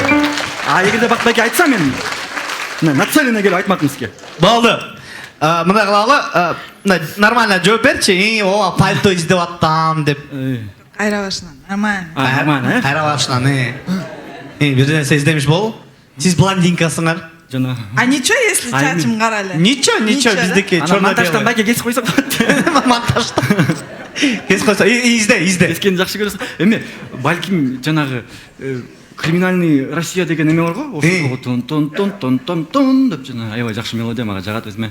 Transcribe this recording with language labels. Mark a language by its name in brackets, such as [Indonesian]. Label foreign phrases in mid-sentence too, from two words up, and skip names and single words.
[Kyrgyz] Эгерде Бакыт байке айтса мен нацеленно келип айтмакмын сизге. Болду. Мындай кылалы, нормально жооп берчи. Ооба, пальто издеп аттам деп. Кайра башынан. Нормально. Нормально, Кайра башынан, бир нерсе издемиш болу. Сиз блондинкасыңар. Жана. [Russian] А ничего, если [Kyrgyz] чачым кара эле? [Russian] Ничего, биздики чорно-белый. [Kyrgyz] Монтаждан байке кесип койсок болот. Монтаждан. Кесип койсо, изде. Кескени жакшы көрөсүң. Эми балким жанагы криминальный Россия деген эме барго? Ошого тон деп жана аябай жакшы мелодия мага жагат өзүмө.